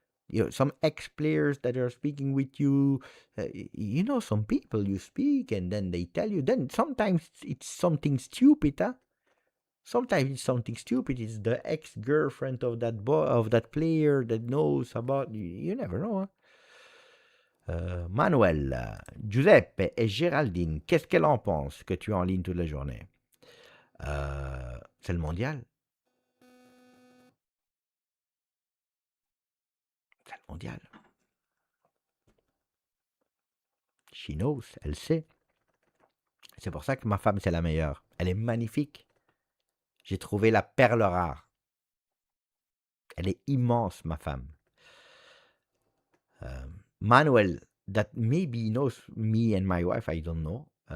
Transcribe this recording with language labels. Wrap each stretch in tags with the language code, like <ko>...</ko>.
<en>You know, some ex-players that are speaking with you. You know some people you speak, and then they tell you. Then sometimes it's something stupid, huh? Sometimes it's something stupid. It's the ex-girlfriend of that boy, of that player that knows about you. You never know, huh?</en> <fr>Manuel, Giuseppe et Géraldine, qu'est-ce qu'elle en pense que tu es en ligne toute la journée? C'est le mondial. C'est le mondial.</fr> <en>She knows,</en> <fr>elle sait. C'est pour ça que ma femme, c'est la meilleure. Elle est magnifique. J'ai trouvé la perle rare. Elle est immense, ma femme.</fr> <en>Manuel, that maybe knows me and my wife, I don't know.</en>